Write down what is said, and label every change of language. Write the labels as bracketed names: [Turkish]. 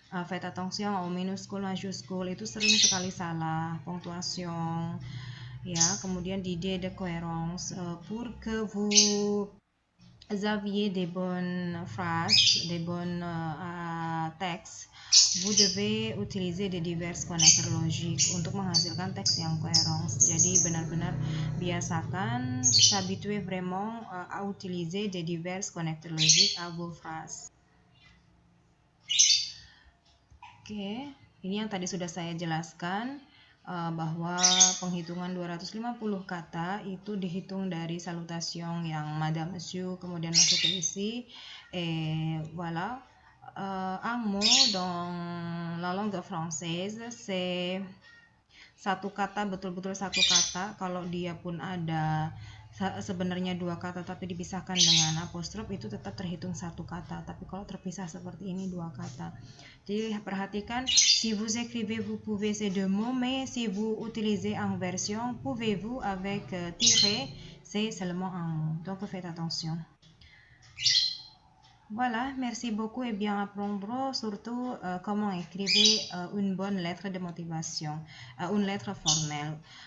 [French] Faites attention au minuscule, majuscule, itu sering sekali salah, ponctuation ya, kemudian d'idée de cohérence, pour que vous aviez des bonnes phrases, des bonnes textes, vous devez utiliser des divers connecteurs logiques [Indonesian] untuk menghasilkan teks yang [French] cohérence. [Indonesian] Jadi benar-benar biasakan, [French] s'habituer vraiment à utiliser des divers connecteurs logiques à vos phrases. [Indonesian] Oke, ini yang tadi sudah saya jelaskan, bahwa penghitungan 250 kata itu dihitung dari salutation yang madame, monsieur, kemudian masuk ke isi. [French] Voilà, un mot dans la langue française, c'est [Indonesian] satu kata, betul-betul satu kata. Kalau dia pun ada sebenarnya dua kata tapi dipisahkan dengan apostrof, itu tetap terhitung satu kata. Tapi kalau terpisah seperti ini, dua kata. Jadi perhatikan, [French] si vous écrivez, vous pouvez ces deux mots, mais si vous utilisez en version, pouvez-vous avec tiret, c'est seulement un mot. Donc faites attention. Voilà, merci beaucoup et bien apprendre surtout comment écrire une bonne lettre de motivation, une lettre formelle.